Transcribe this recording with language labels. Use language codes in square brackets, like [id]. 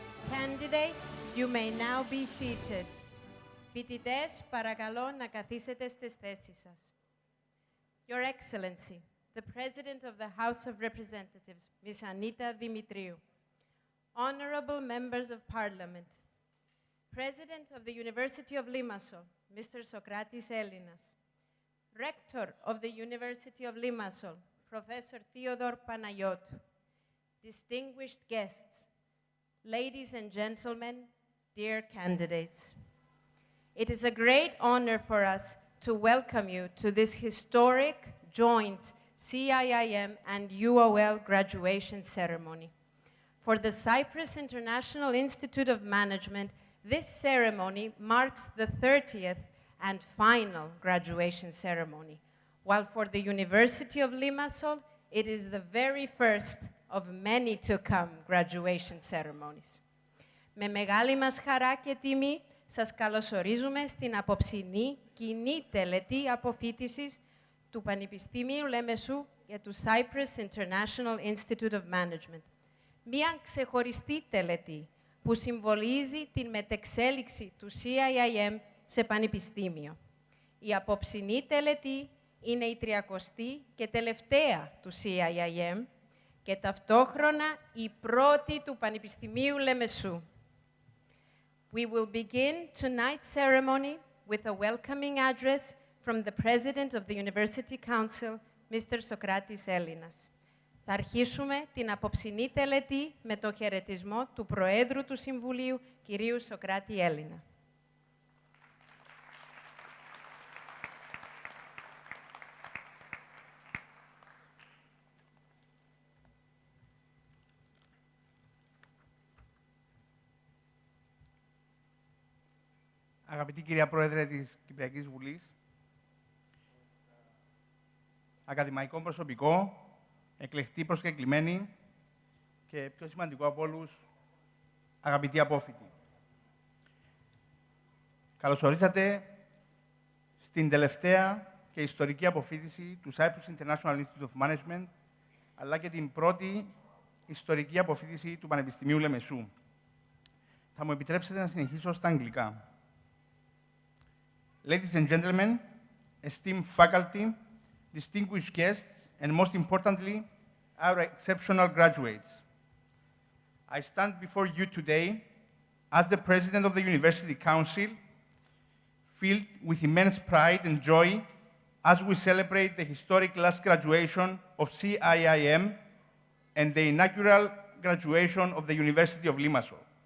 [en] candidates, you may now be seated. [el] Φοιτητές, παρακαλώ να καθίσετε στις θέσεις σας. [en] Your Excellency, the President of the House of Representatives, Ms. Anita Dimitriou, honorable members of Parliament, President of the University of Limassol, Mr. Sokratis Elinas, Rector of the University of Limassol, Professor Theodor Panayotou, distinguished guests, ladies and gentlemen, dear candidates. It is a great honor for us to welcome you to this historic joint CIIM and UoL graduation ceremony. For the Cyprus International Institute of Management, this ceremony marks the 30th and final graduation ceremony, while for the University of Limassol, it is the very first of many to come graduation ceremonies. [el] Με μεγάλη μας χαρά και τιμή, σας καλωσορίζουμε στην απόψινή κοινή τελετή αποφοίτησης του Πανεπιστημίου Λεμεσού και του Cyprus International Institute of Management. Μία ξεχωριστή τελετή που συμβολίζει την μετεξέλιξη του CIIM σε πανεπιστήμιο. Η απόψινή τελετή είναι η 30η και τελευταία του CIIM και ταυτόχρονα η πρώτη του Πανεπιστημίου Λεμεσού. [en] We will begin tonight's ceremony with a welcoming address from the President of the University Council, Mr. Sokratis Elinas. [el] Θα αρχίσουμε την απόψινή τελετή με το χαιρετισμό του Προέδρου του Συμβουλίου, κυρίου Σοκράτη Έλληνα. Αγαπητή κυρία Πρόεδρε της Κυπριακής Βουλής, ακαδημαϊκό προσωπικό, εκλεκτοί προσκεκλημένοι και πιο σημαντικό από όλους, αγαπητοί απόφοιτοι. Καλώς ορίσατε στην τελευταία και ιστορική αποφοίτηση του Cyprus International Institute of Management, αλλά και την πρώτη ιστορική αποφοίτηση του Πανεπιστημίου Λεμεσού. Θα μου επιτρέψετε να συνεχίσω στα αγγλικά. [en] Ladies and gentlemen, esteemed faculty, distinguished guests, and most importantly, our exceptional graduates. I stand before you today as the President of the University Council, filled with immense pride and joy as we celebrate the historic last graduation of CIIM and the inaugural graduation of the University of Limassol.